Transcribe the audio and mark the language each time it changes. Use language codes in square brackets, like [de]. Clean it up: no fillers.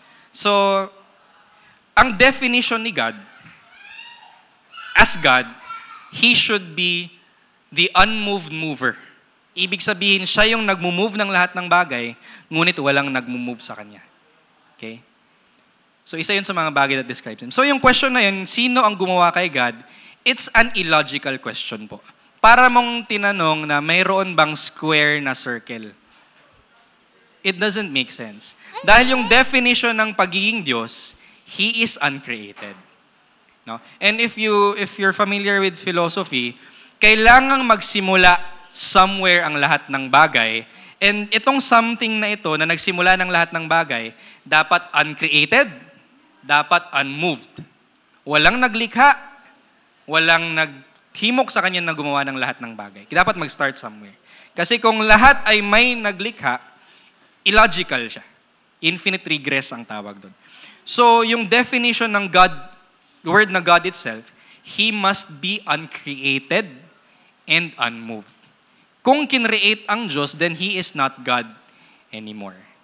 [tl] So ang [en] definition ni God, as God, He should be the unmoved mover. [tl] Ibig sabihin, siya yung nagmumove ng lahat ng bagay, ngunit walang nagmumove sa kanya. Okay? So isa yun sa mga bagay [en] that describes Him. [tl] So yung question na yun, sino ang gumawa kay God? [en] It's an illogical question [tl] po. Para mong tinanong na mayroon bang square na circle. [en] It doesn't make sense. [tl] Dahil yung definition ng pagiging Diyos, [en] He is uncreated. No? And if you're familiar with philosophy, [tl] kailangang magsimula [en] somewhere [tl] ang lahat ng bagay. And itong something na ito na nagsimula ng lahat ng bagay, dapat uncreated, dapat unmoved. Walang naglikha, walang naghimok sa kanya na gumawa ng lahat ng bagay. [en] Dapat mag-start somewhere. [tl] Kasi kung lahat ay may naglikha, illogical siya. Infinite regress ang tawag doon. [en] So, yung definition ng God, the word na God itself, He must be uncreated and unmoved. [tl] Kung kinreate ang Diyos, [en] then He is not God anymore.